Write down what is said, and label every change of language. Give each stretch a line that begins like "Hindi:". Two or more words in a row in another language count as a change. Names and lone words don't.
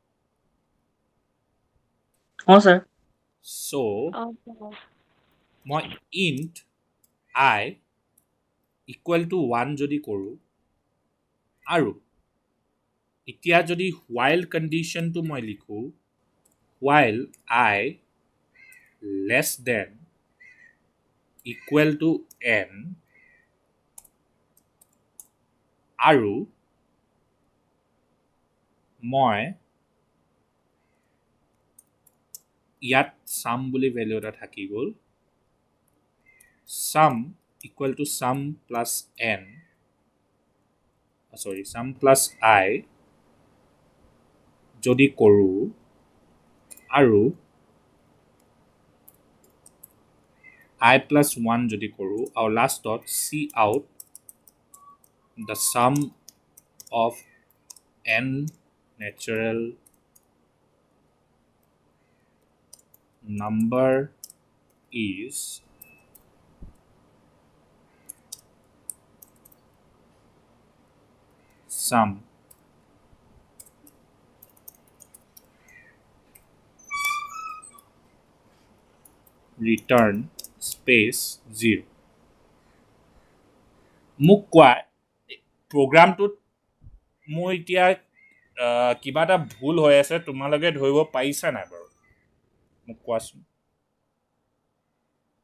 Assamese: অঁ ছাৰ
English: so মই int I equal to 1
Assamese: যদি কৰোঁ আৰু এতিয়া যদি
English: while কণ্ডিশ্যনটো
Assamese: মই লিখোঁ
English: while I less than equal to n
Assamese: আৰু মই ইয়াত sum বুলি ভেলু এটা থাকি গ'ল
English: sum equal to sum plus n sum plus I
Assamese: যদি কৰোঁ আৰু
English: I plus 1
Assamese: যদি কৰোঁ আৰু লাষ্টত
English: see out the sum of n natural number is sum return space 0
Assamese: মোক কোৱা প্ৰগ্ৰামটোত মোৰ এতিয়া কিবা এটা ভুল হৈ আছে তোমালোকে ধৰিব পাৰিছা নাই বাৰু মোক কোৱাচোন